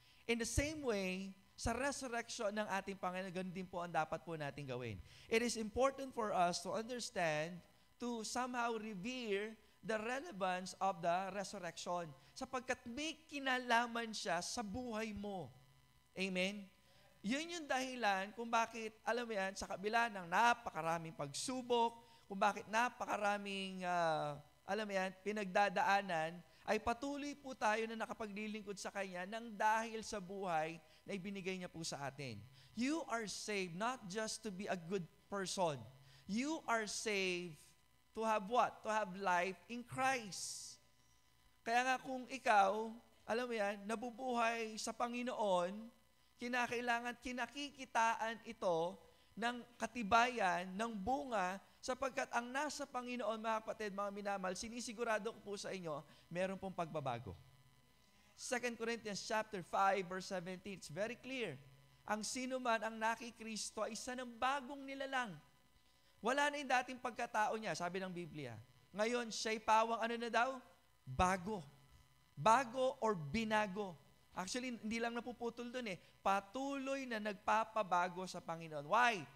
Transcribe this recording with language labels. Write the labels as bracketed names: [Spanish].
[English] In the same way, [Filipino] sa resurrection ng ating Panginoon, ganun din po ang dapat po natin gawin. [English] It is important for us to understand, to somehow revere the relevance of the resurrection. [Filipino] Sapagkat may kinalaman siya sa buhay mo. Amen? Yun yung dahilan kung bakit, alam mo yan, sa kabila ng napakaraming pagsubok, kung bakit napakaraming, alam mo yan, pinagdadaanan, ay patuloy po tayo na nakapaglilingkod sa Kanya nang dahil sa buhay na ibinigay niya po sa atin. [English] You are saved not just to be a good person. You are saved to have what? To have life in Christ. [Filipino] Kaya nga kung ikaw, alam mo yan, nabubuhay sa Panginoon, kinakailangan, kinakikitaan ito ng katibayan, ng bunga, sapagkat ang nasa Panginoon, mga kapatid, mga minamahal, sinisigurado ko po sa inyo, meron pong pagbabago. [English] 2 Corinthians chapter 5, verse 17, it's very clear. [Filipino] Ang sino man ang nakikristo ay isa ng bagong nilalang. Wala na yung dating pagkatao niya, sabi ng Biblia. Ngayon, siya'y pawang ano na daw? Bago. Bago or binago. Actually, hindi lang napuputol dun patuloy na nagpapabago sa Panginoon. Why?